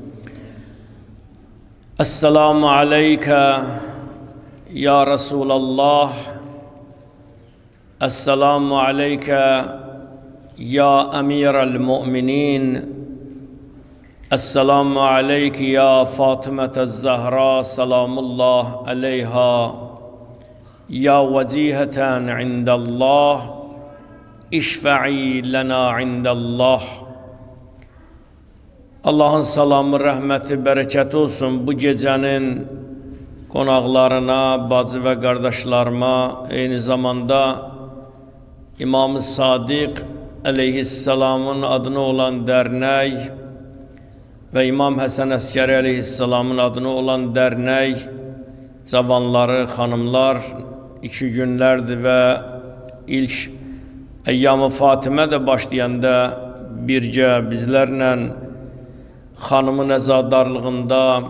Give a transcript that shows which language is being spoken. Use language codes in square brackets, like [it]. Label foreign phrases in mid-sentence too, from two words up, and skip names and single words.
[ar] السلام عليك يا رسول الله، السلام عليك يا أمير المؤمنين، السلام عليك يا فاطمة الزهراء سلام الله عليها، يا وجيهة عند الله اشفعي لنا عند الله. [az] Allah'ın salamı, rəhməti, bərəkəti olsun bu gecənin qonaqlarına, bacı və qardaşlarıma, eyni zamanda İmam-ı Sadiq Aleyhisselamın adına olan dərnək və İmam Həsən Əskəri Aleyhisselamın adına olan dərnək cavanları, xanımlar 2 günlərdir və ilk Əyyam-ı Fatimə də başlayanda bircə bizlərlə xanımın əzadarlığında